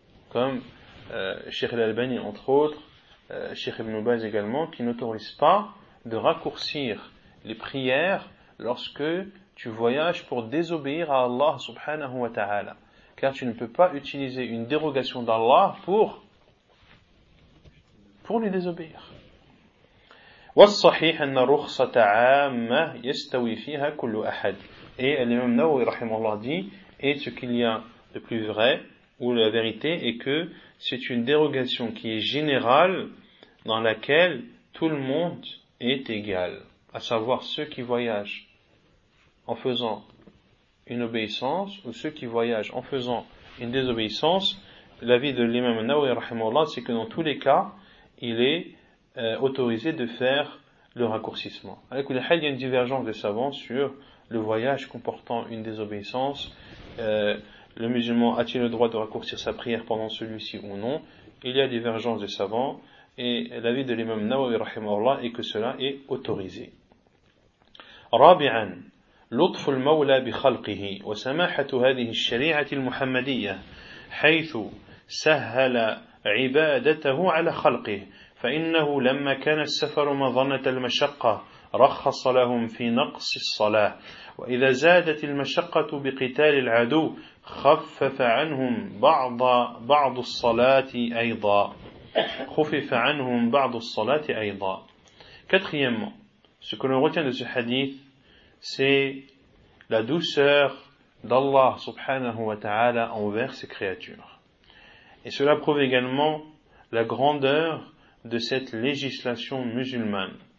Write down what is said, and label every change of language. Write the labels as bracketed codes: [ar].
[fr] Comme Cheikh Al-Albani entre autres, Cheikh Ibn Baz également, qui n'autorise pas de raccourcir les prières lorsque tu voyages pour désobéir à Allah subhanahu wa ta'ala. Car tu ne peux pas utiliser une dérogation d'Allah pour lui désobéir. [ar] والصحيح أن رخصة عامة يستوي فيها كل أحد. [fr] Et l'imam Nawawi rahimahullah dit, et ce qu'il y a de plus vrai, ou la vérité, est que c'est une dérogation qui est générale, dans laquelle tout le monde est égal. À savoir ceux qui voyagent en faisant une obéissance, ou ceux qui voyagent en faisant une désobéissance. L'avis de l'imam Nawawi rahimahullah, c'est que dans tous les cas, il est autorisé de faire le raccourcissement. Avec le hal, il y a une divergence des savants sur le voyage comportant une désobéissance. Le musulman a-t-il le droit de raccourcir sa prière pendant celui-ci ou non? Il y a divergence des savants, et l'avis de l'imam Nawawi rahimahullah est que cela est autorisé. [ar] Rabi'an, لطف المولى بخلقه وسماحة هذه الشريعة المحمدية حيث سهل عبادته على خلقه فإنه لما كان السفر مظنة المشقة رخص لهم في نقص الصلاة وإذا زادت المشقة بقتال العدو خفف عنهم بعض الصلاة أيضا خفف عنهم بعض الصلاة أيضا. [fr] Quatrièmement, ce que l'on retient de ce hadith, c'est la douceur d'Allah subhanahu wa ta'ala envers ses créatures. Et cela prouve également la grandeur de cette législation musulmane.